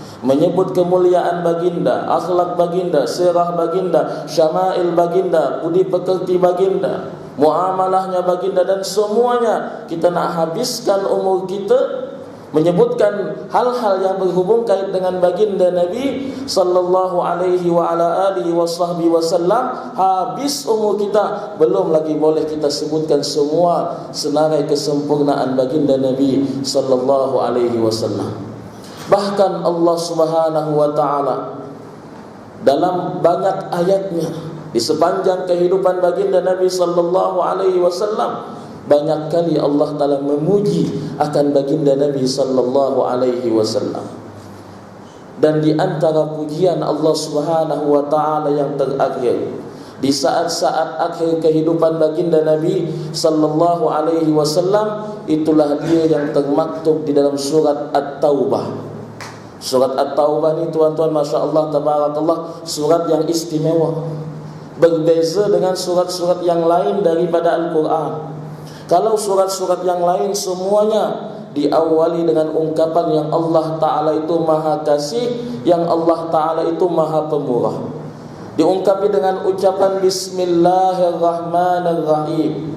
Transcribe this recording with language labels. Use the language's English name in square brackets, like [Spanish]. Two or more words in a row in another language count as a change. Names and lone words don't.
[Malay] menyebut kemuliaan baginda, akhlak baginda, sirah baginda, syama'il baginda, budi pekerti baginda, muamalahnya baginda, dan semuanya kita nak habiskan umur kita menyebutkan hal-hal yang berhubung kait dengan baginda Nabi [Arabic] صلى الله عليه وعلى آله وصحبه وسلم. [Malay] Habis umur kita, belum lagi boleh kita sebutkan semua senarai kesempurnaan baginda Nabi [Arabic] صلى الله عليه وسلم. [Malay] Bahkan [Arabic] الله سبحانه وتعالى [Malay] dalam banyak ayatnya di sepanjang kehidupan baginda Nabi [Arabic] صلى الله عليه وسلم, [Malay] banyak kali [Arabic] الله تعالى [Malay] memuji akan baginda Nabi [Arabic] صلى الله عليه وسلم. [Malay] Dan di antara pujian [Arabic] الله سبحانه وتعالى [Malay] yang terakhir di saat-saat akhir kehidupan baginda Nabi [Arabic] صلى الله عليه وسلم, [Malay] itulah dia yang termaktub di dalam surat At-Taubah. Surat At-Taubah ni tuan-tuan, [Arabic] ما شاء الله تبارك الله, [Malay] surat yang istimewa, berbeza dengan surat-surat yang lain daripada Al-Quran. Kalau surat-surat yang lain semuanya diawali dengan ungkapan yang [Arabic] الله تعالى [Malay] itu maha kasih, yang [Arabic] الله تعالى [Malay] itu maha pemurah, diungkapi dengan ucapan Bismillahirrahmanirrahim.